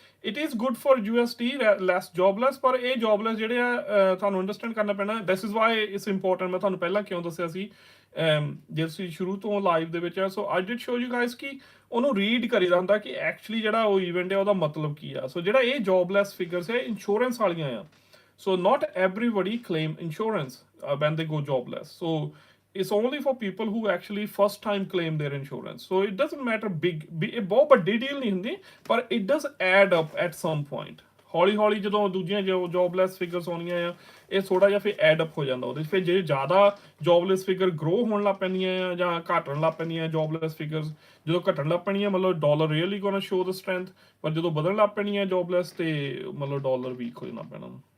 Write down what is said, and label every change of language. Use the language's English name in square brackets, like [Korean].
[English] It is good for USD, less jobless, [Punjabi] ਪਰ ਇਹ jobless ਜਿਹੜੇ ਆ ਤੁਹਾਨੂੰ ਅੰਡਰਸਟੈਂਡ ਕਰਨਾ ਪੈਣਾ। [English] This is why it's important. [Punjabi] ਮੈਂ ਤੁਹਾਨੂੰ ਪਹਿਲਾਂ ਕਿਉਂ ਦੱਸਿਆ ਸੀ ਜੇ ਤੁਸੀਂ ਸ਼ੁਰੂ ਤੋਂ ਲਾਈਵ ਦੇ ਵਿੱਚ ਆ। [English] so I did show you guys [Punjabi] ਕਿ ਉਹਨੂੰ ਰੀਡ ਕਰੀਦਾ ਹੁੰਦਾ ਕਿ ਐਕਚੁਅਲੀ ਜਿਹੜਾ ਉਹ ਈਵੈਂਟ ਹੈ ਉਹਦਾ ਮਤਲਬ ਕੀ ਆ। ਸੋ ਜਿਹੜਾ ਇਹ ਜੋਬਲੈਸ ਫਿਗਰਸ ਹੈ ਇੰਸ਼ੋਰੈਂਸ ਵਾਲੀਆਂ ਆ। [English] So not everybody claim insurance when they go jobless. So it's only for people who actually first time claim their insurance. So it doesn't matter [Punjabi] ਇਹ ਬਹੁਤ ਵੱਡੀ ਡੀਲ ਨਹੀਂ ਹੁੰਦੀ, [English] ਪਰ it does add up at some point. [Punjabi] ਹੌਲੀ ਹੌਲੀ ਜਦੋਂ ਦੂਜੀਆਂ ਜੋਬਲੈਸ ਫਿਗਰਸ ਆਉਣੀਆਂ ਆ, ਇਹ ਥੋੜਾ ਜਿਹਾ ਫਿਰ ਐਡ ਅਪ ਹੋ ਜਾਂਦਾ ਉਹਦੇ। ਫਿਰ ਜੇ ਜ਼ਿਆਦਾ ਜੋਬਲੈਸ ਫਿਗਰ ਗਰੋ ਹੋਣ ਲੱਗ ਪੈਂਦੀਆਂ ਆ ਜਾਂ ਘਟਣ ਲੱਗ ਪੈਂਦੀਆਂ ਜੋਬਲੈਸ ਫਿਗਰਸ, ਜਦੋਂ ਘਟਣ ਲੱਗ ਪੈਣੀਆਂ ਮਤਲਬ ਡਾਲਰ [English] really gonna show the strength, [Punjabi] ਪਰ ਜਦੋਂ ਵਧਣ ਲੱਗ ਪੈਣੀਆਂ ਜੋਬਲੈਸ ਤੇ ਮਤਲਬ ਡਾਲਰ ਵੀਕ ਹੋ ਜਾਣਾ ਪੈਣਾ।